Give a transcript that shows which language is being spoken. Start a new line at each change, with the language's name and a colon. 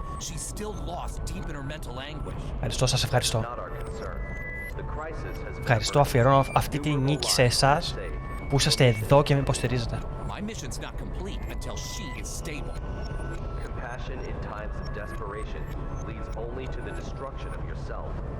English: She's still lost deep in her mental anguish.
Greek: Ευχαριστώ, σας ευχαριστώ.
English: Not our concern. The crisis has been
Greek: Ευχαριστώ, αφιερώνω αυτή τη νίκη σε εσάς που είσαστε εδώ και με υποστηρίζετε.
English: My mission's not complete until she is stable. Compassion in times of desperation leads only to the destruction of yourself.